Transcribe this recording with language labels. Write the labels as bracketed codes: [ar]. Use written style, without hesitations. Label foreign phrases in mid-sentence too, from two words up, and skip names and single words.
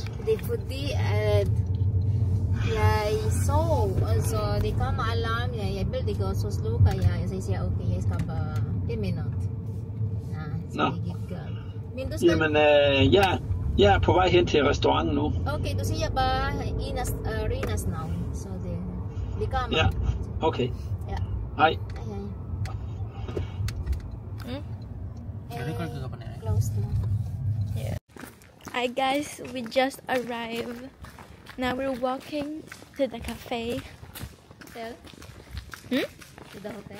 [da] Det er fordi, at jeg sov, altså det kom alarm, jeg ville gå, så slukker jeg, så jeg siger, okay, jeg skal bare 1 minut. Nej, så det gik galt. Men du skal... Jamen, jeg er på vej hen til restauranten nu. Okay, du siger bare Rinas navn, så det kommer. Ja, okay. Ja. Hej. [en] Close now. Yeah. Hi guys, we just arrived. Now we're walking to the cafe. Hotel? To the hotel?